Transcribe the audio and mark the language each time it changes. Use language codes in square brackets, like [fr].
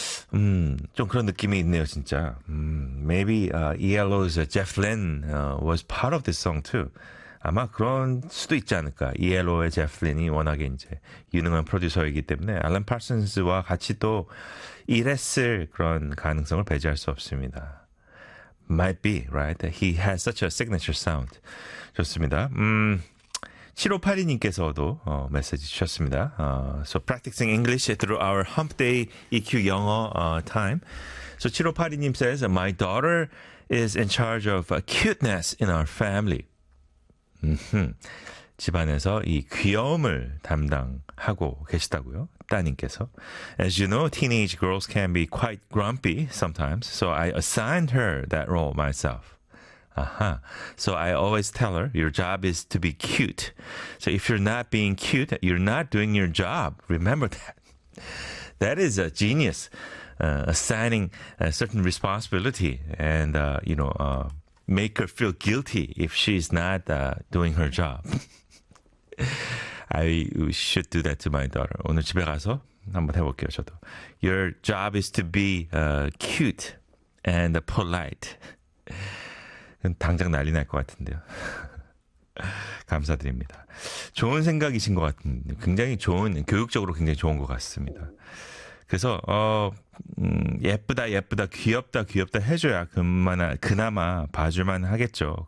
[ko] 좀 그런 느낌이 있네요, 진짜. [en] Yellow's Jeff Lynne was part of this song too. [ko] 아마 그런 수도 있지 않을까. Yellow의 Jeff Lynne이 워낙에 이제 유능한 프로듀서이기 때문에 Alan Parsons와 같이 또 일했을 그런 가능성을 배제할 수 없습니다. [en] Might be, right? He has such a signature sound. [ko] 좋습니다. 7582님께서도 메시지 주셨습니다. [en] So practicing English through our hump day EQ 영어 time. So 7582님 says, My daughter is in charge of cuteness in our family. [ko] 집안에서 이 귀여움을 담당하고 계시다고요? 따님께서. [en] As you know, teenage girls can be quite grumpy sometimes, so I assigned her that role myself. Aha. So I always tell her, your job is to be cute. So if you're not being cute, you're not doing your job. Remember that. That is a genius, assigning a certain responsibility and, you know, make her feel guilty if she's not doing her job. I should do that to my daughter. [ko] 오늘 집에 가서 한번 해볼게요, 저도. [en] Your job is to be cute and polite. [ko] 당장 난리 날 것 같은데요. 감사드립니다. 좋은 생각이신 것 같은데 굉장히 좋은, 교육적으로 굉장히 좋은 것 같습니다. 그래서 예쁘다 예쁘다 귀엽다 귀엽다 해줘야 그나마 봐줄만 하겠죠.